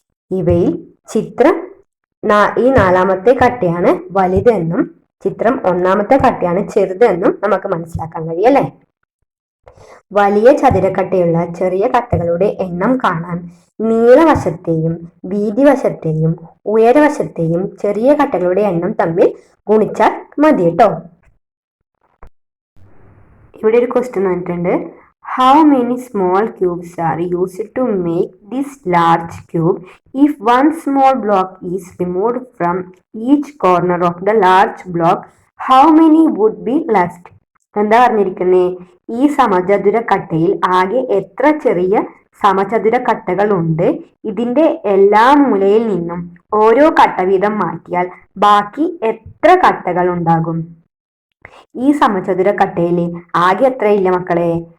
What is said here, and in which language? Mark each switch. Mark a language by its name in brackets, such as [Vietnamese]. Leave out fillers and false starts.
[Malayalam] ഇവയിൽ ചിത്രം ഈ 4ാമത്തെ കട്ടയാണ് വലുതെന്നും ചിത്രം 1ാമത്തെ കട്ടയാണ് ചെറുതെന്നും നമുക്ക് മനസ്സിലാക്കാൻ കഴിയും അല്ലേ? വലിയ ചതുരക്കട്ടയുള്ള ചെറിയ കട്ടകളുടെ എണ്ണം കാണാൻ നീളവശത്തെയും വീതിവശത്തെയും ഉയരവശത്തെയും ചെറിയ കട്ടകളുടെ എണ്ണം തമ്മിൽ ഗുണിച്ചാൽ മതി കേട്ടോ. ഇവിടെ ഒരു ക്വസ്റ്റ്യൻ വന്നിട്ടുണ്ട്. [English] How many small cubes are used to make this large cube? If one small block is removed from each corner of the large block, how many would be left? [Malayalam] എന്താ പറഞ്ഞിരിക്കുന്നേ? ഈ സമചതുര കട്ടയിൽ ആകെ എത്ര ചെറിയ സമചതുര കട്ടകൾ ഉണ്ട്? ഇതിന്റെ എല്ലാ മൂലയിൽ നിന്നും ഓരോ കട്ട വീതം മാറ്റിയാൽ ബാക്കി എത്ര കട്ടകൾ ഉണ്ടാകും? ഈ സമചതുര കട്ടയിൽ ആകെ എത്രയില്ല മക്കളെ?